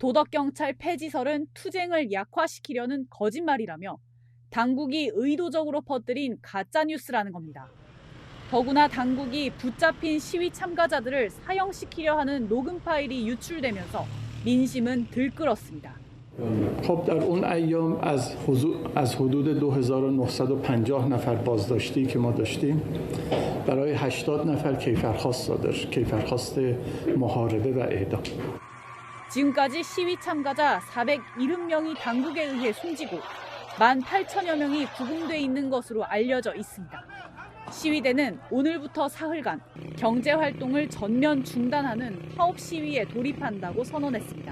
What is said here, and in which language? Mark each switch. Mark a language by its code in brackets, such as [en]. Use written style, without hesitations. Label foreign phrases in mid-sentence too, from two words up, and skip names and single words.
[ko] 도덕경찰 폐지설은 투쟁을 약화시키려는 거짓말이라며 당국이 의도적으로 퍼뜨린 가짜뉴스라는 겁니다. 더구나 당국이 붙잡힌 시위 참가자들을 사형시키려 하는 녹음 파일이 유출되면서 민심은 들끓었습니다. [fa] خب در اون ایام از حدود 2950 نفر بازداشتی که ما داشتیم برای 80 نفر کیفرخواست صادر کیفرخواست محاربه و اعدام. [ko] 지금까지 시위 참가자 470명이 당국에 의해 숨지고 18,000여 명이 구금돼 있는 것으로 알려져 있습니다. 시위대는 오늘부터 사흘간 경제 활동을 전면 중단하는 파업 시위에 돌입한다고 선언했습니다.